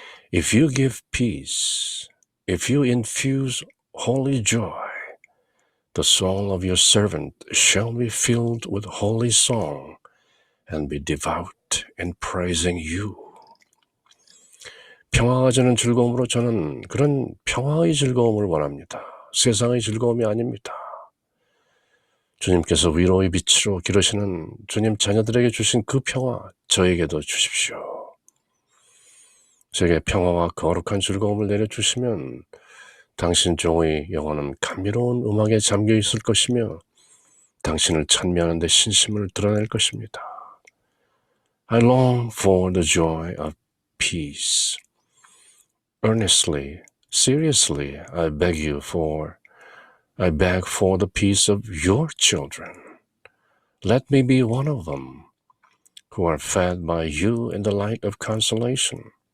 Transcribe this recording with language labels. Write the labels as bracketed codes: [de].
[en] If you give peace, if you infuse holy joy, the soul of your servant shall be filled with holy song and be devout in praising you. [ko] 평화가 주는 즐거움으로 저는 그런 평화의 즐거움을 원합니다. 세상의 즐거움이 아닙니다. 주님께서 위로의 빛으로 기르시는 주님 자녀들에게 주신 그 평화 저에게도 주십시오. 제게 평화와 거룩한 즐거움을 내려주시면 당신 종의 영혼은 감미로운 음악에 잠겨 있을 것이며 당신을 찬미하는 데 신심을 드러낼 것입니다. [en] I long for the joy of peace. Earnestly, seriously, I beg for the peace of your children. Let me be one of them who are fed by you in the light of consolation.